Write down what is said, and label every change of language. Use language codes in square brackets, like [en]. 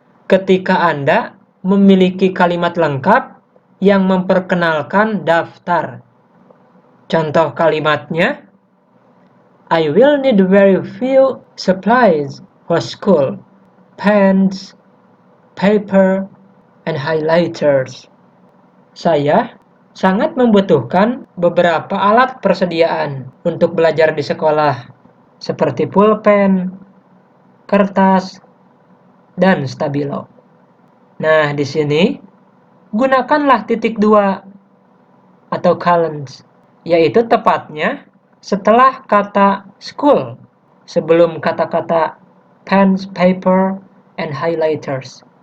[id] Ketika Anda memiliki kalimat lengkap yang memperkenalkan daftar. Contoh kalimatnya, [en] I will need very few supplies for school, pens, paper, and highlighters. [id] Saya sangat membutuhkan beberapa alat persediaan untuk belajar di sekolah, seperti pulpen, kertas, dan stabilo. Nah, di sini gunakanlah titik dua atau colons, yaitu tepatnya setelah kata school, sebelum kata-kata [en] pens, paper, and highlighters.